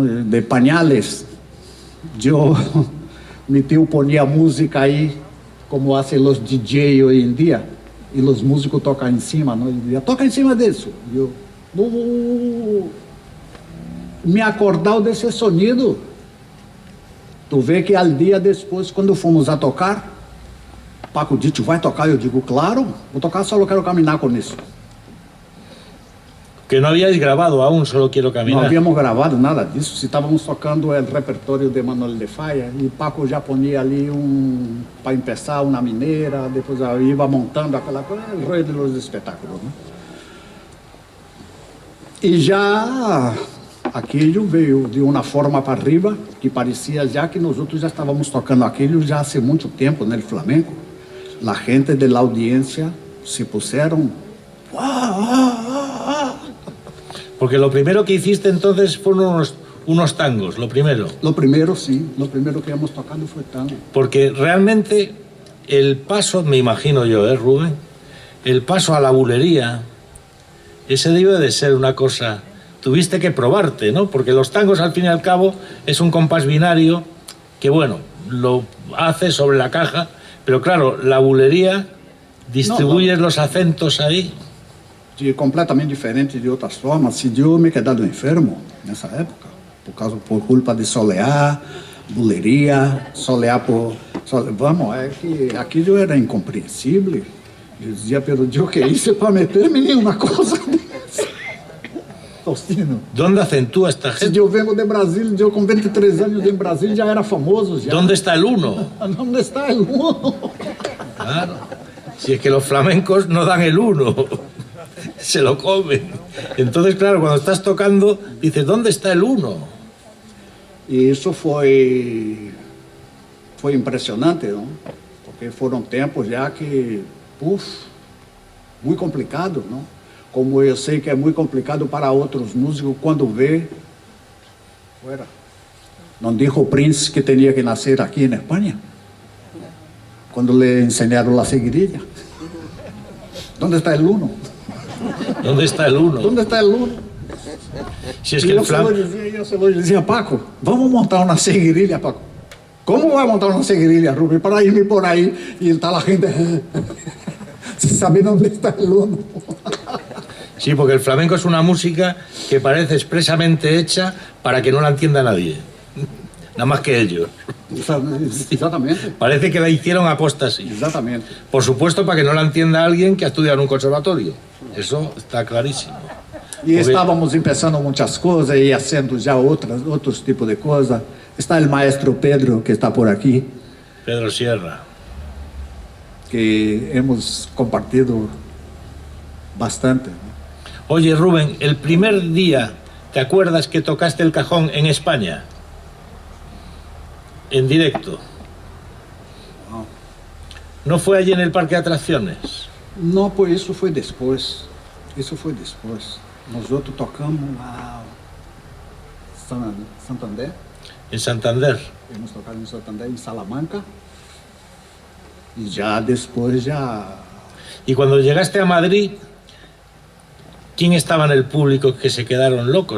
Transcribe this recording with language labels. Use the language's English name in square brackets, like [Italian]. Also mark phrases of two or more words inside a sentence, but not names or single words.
[Spanish] De pañales, mi tío ponía música ahí, como hacen los DJ hoy en día, y los músicos tocan encima, ¿no? Y decía, toca encima de eso. Yo, me acordaba desse sonido. [Portuguese] Tu vê que [Spanish] al día después, [Portuguese] quando fomos a tocar, Paco disse, vai tocar? Eu digo, claro, vou tocar, só quero caminar com isso. [Spanish] Que no habíais grabado aún, solo quiero caminar. No habíamos grabado nada disso. [Portuguese] Se estávamos tocando o repertório de Manuel de Falla, e Paco já ponia ali para começar, uma mineira, depois ia montando aquela coisa, o rollo dos espetáculos, né? E já aquilo veio de uma forma [Spanish] para arriba, [Portuguese] que parecia já que nós outros já estávamos tocando aquilo já há muito tempo no flamenco. A gente da audiência se puseram... [Spanish] Porque lo primero que hiciste entonces fueron unos tangos, lo primero. Lo primero, sí. Lo primero que hemos tocado fue tango. Porque realmente el paso, me imagino yo, Rubén, el paso a la bulería, ese debe de ser una cosa tuviste que probarte, ¿no? Porque los tangos, al fin y al cabo, es un compás binario que, bueno, lo haces sobre la caja, pero claro, la bulería, distribuyes los acentos ahí. [Portuguese] Completamente diferente de outras formas. Se eu me quedado enfermo nessa época, por culpa de solear, buleria, vamos, é que aquilo era incompreensível. Eu dizia, pero Deus, que isso é para meter-me em uma coisa dessa? Faustino. [Spanish] ¿Dónde acentúa esta [Portuguese] Se [Spanish] gente? [Portuguese] eu venho de Brasília, eu com 23 anos em Brasília já era famoso. Já. [Spanish] ¿Dónde está el uno? [Portuguese] Onde está o uno? [Spanish] Claro. Si es que los flamencos no dan el uno, se lo comen. Entonces, claro, cuando estás tocando, dices, ¿dónde está el uno? [Portuguese] E isso foi impressionante, não? Porque foram tempos já que, muito complicado, não? Como eu sei que é muito complicado para outros músicos quando vê, não dijo Prince que tinha que nascer aqui na Espanha? Quando lhe ensinaram a seguirilla. [Spanish] ¿Dónde está el uno? ¿Dónde está el uno? ¿Dónde está el uno? Si es Y que el yo se lo decía, Paco, vamos a montar una seguirilla, Paco. ¿Cómo voy a montar una seguirilla, Rubén? Para irme por ahí y está la gente sin saber dónde está el uno. Sí, porque el flamenco es una música que parece expresamente hecha para que no la entienda nadie. Nada más que ellos. Exactamente. Parece que la hicieron aposta así. Exactamente. Por supuesto, para que no la entienda alguien que ha estudiado en un conservatorio. Eso está clarísimo. [Portuguese] E estávamos empezando muitas coisas e fazendo já outros tipos de coisas. Está o maestro Pedro, que está por aqui, Pedro Sierra. [Spanish] que hemos compartido bastante. Oye, Rubén, el primer día, ¿te acuerdas que tocaste el cajón en España? En directo. ¿No fue allí en el parque de atracciones? [Portuguese] Não, pois isso foi depois. Isso foi depois. Nós outros tocamos a Santander. [Spanish] En Santander. Hemos tocado [Portuguese] em Santander, em Salamanca. E já depois [Spanish] Y cuando llegaste a Madrid, ¿quién estaba en el público que se quedaron locos?